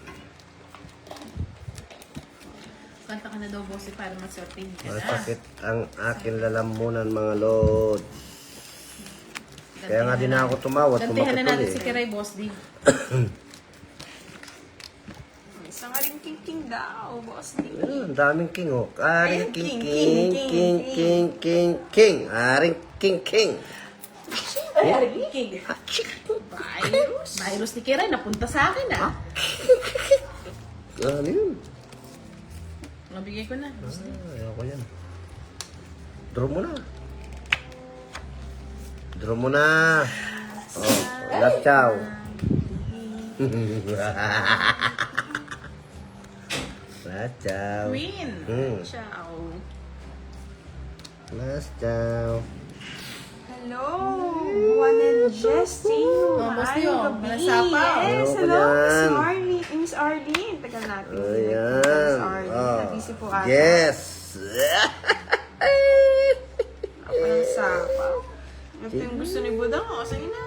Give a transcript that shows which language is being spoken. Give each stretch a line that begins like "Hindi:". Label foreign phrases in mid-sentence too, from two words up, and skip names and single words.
Filipino: Kanta ka na daw, boss, para masorting ka na. Masakit ang aking lalamunan, mga lord. Kaya nga din ako tumawad. Gantihan na natin si tumakot Kiray, boss, di. Isang aring king daw, boss. Ang daming king, oh. Aring Ayun, king, king, king, king, king, king, king, king. Aring king, king. Ay, King. Virus ni Kiray, napunta sa akin, ah. Ano yun? Nabigay ko na, boss, di. Ayoko yan. Draw mo na. Draw mo na.
English: Oh, last chow. Last chow. Queen. Ciao. Last chow. Hello, Juan and Jessie.
Filipino: boss,
Cebuano: Maayong
Filipino: yun.
Cebuano: gabi. Malasapaw.
English: Yes,
Filipino: Ayoko
English: hello, Miss
Filipino: yan. Arlene. Miss Arlene. Tagal natin. Ayan. Miss Arlene. Oh. Nabisi po ata.
English: Yes.
Filipino: Ako ng sapaw. Ito yung gusto ni Budang. O, sige na.